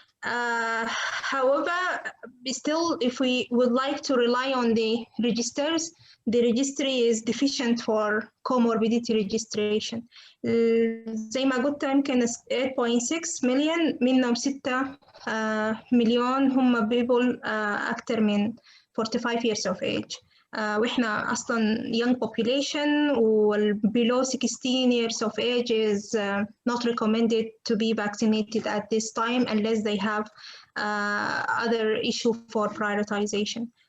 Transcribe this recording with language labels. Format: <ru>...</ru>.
<en>However, still, if we would like to rely on the registers, the registry is deficient for comorbidity registration.</en> <ar>زي ما قلت يمكن 8.6 مليون منهم 6 مليون هم</ar> <en>people</en> <ar>أكثر من 45</ar> <en>years of age.</en> <ar>وإحنا أصلاً</ar> <en>young population below 16 years of age is not recommended to be vaccinated at this time unless they have other issue for prioritization.</en>